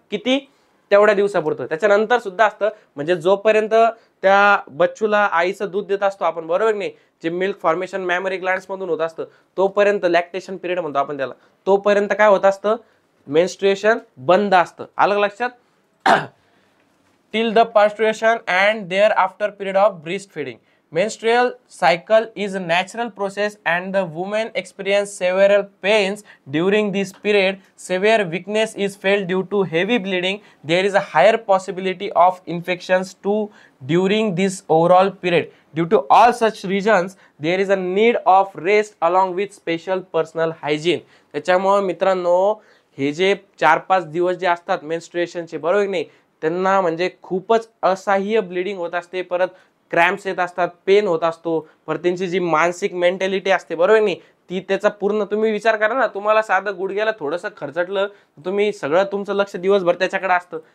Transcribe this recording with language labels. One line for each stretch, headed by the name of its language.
Marathi: किती, तेवढ्या दिवसापुरतं. त्याच्यानंतर सुद्धा असतं. म्हणजे जोपर्यंत त्या बच्चूला आईचं दूध देत असतो आपण, बरोबर नाही, जे मिल्क फॉर्मेशन मॅमरी ग्लँड्स मधून होत असतं, तोपर्यंत लॅक्टेशन पिरियड म्हणतो आपण त्याला, तोपर्यंत काय होत असतं, मेन्स्ट्रुएशन बंद असतं. आलं लक्षात.
English: Till the parturition and thereafter period of breast feeding. Menstrual cycle is a natural process and the women experience several pains during this period. Severe weakness is felt due to heavy bleeding. There is a higher possibility of infections too during this overall period. Due to all such reasons, there is a need of rest along with special personal hygiene.
Marathi: त्याच्यामुळे मित्रांनो, हे जे 4-5 दिवस जे असतात मेन्स्ट्रुएशनचे, बरोबर नाही, त्यांना म्हणजे खूपच असह्य ब्लिडिंग होत असते, परत क्रॅम्प्स येत असतात, पेन होत असतो, परत त्यांची जी मानसिक मेंटॅलिटी असते, बरोबर नाही, ती त्याचा पूर्ण तुम्ही विचार करा ना. तुम्हाला साधं गुडघ्याला थोडंसं खरचटलं, तुम्ही सगळं तुमचं लक्ष दिवसभर त्याच्याकडे असतं.